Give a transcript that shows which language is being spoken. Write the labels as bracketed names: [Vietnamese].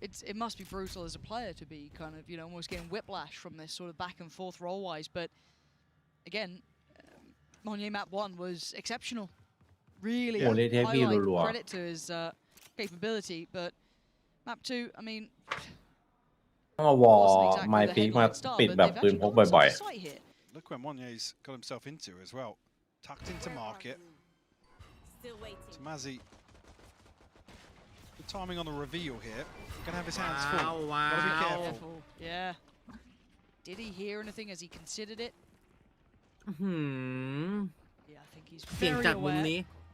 [English] It must be brutal as a player to be kind of, you know, almost getting whiplash from this sort of back and forth role-wise. But again, Monnier map 1 was exceptional. Really highlight credit to his capability. But map 2, I mean, [Thai] ต้องเอาวอลไมพีคมาปิดแบบปืนพกบ่อย [English] Look where Monnier's got himself into as well. Tucked into market. Mazzy. Good timing on the reveal here. Gonna have his hands full. Gotta be careful. Yeah. Did he hear anything as he considered it? Yeah, I think he's very aware.